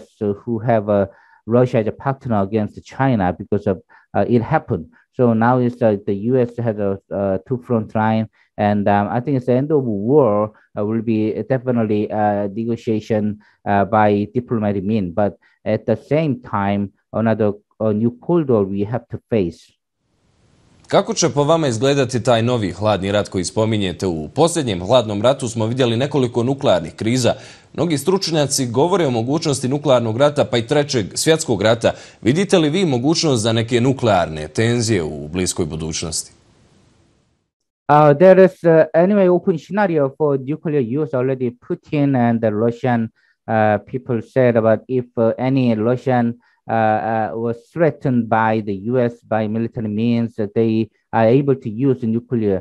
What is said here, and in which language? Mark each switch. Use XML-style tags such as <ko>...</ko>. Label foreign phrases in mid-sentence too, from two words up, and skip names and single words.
<en>who have Russia as a partner against China because of it happened. So now it's the U.S. has a two front line, and I think it's the end of war will be definitely negotiation by diplomatic means. But at the same time, another new Cold War we have to face.</en> <bs>Kako će po vama izgledati taj novi hladni rat koji spominjete? U posljednjem hladnom ratu smo vidjeli nekoliko nuklearnih kriza. Mnogi stručnjaci govore o mogućnosti nuklearnog rata, pa i trećeg svjetskog rata. Vidite li vi mogućnost za neke nuklearne tenzije u bliskoj budućnosti?</bs> <en>There is anyway open scenario for nuclear use already. Putin and the Russian people said about if any Russian was threatened by the U.S. by military means, that they are able to use nuclear.</en>